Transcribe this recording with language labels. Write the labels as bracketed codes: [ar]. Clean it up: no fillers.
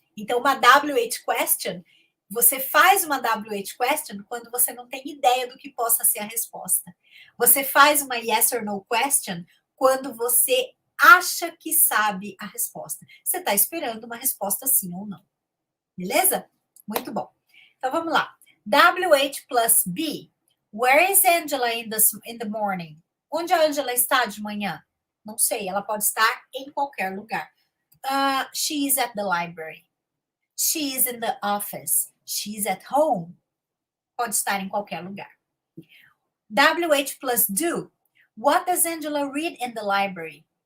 [pt] Então, uma WH question, você faz uma WH question quando você não tem ideia do que possa ser a resposta. Você faz uma yes or no question quando você acha que sabe a resposta. Você está esperando uma resposta sim ou não. Beleza? Muito bom. Então, vamos lá. WH plus B. [en] Where is Angela in the morning? [pt] Onde a Angela está de manhã? Não sei, ela pode estar em qualquer lugar. [en] She is at the library. She is in the office. She is at home. [pt] Pode estar em qualquer lugar. [en] WH plus do. What does Angela read in the library?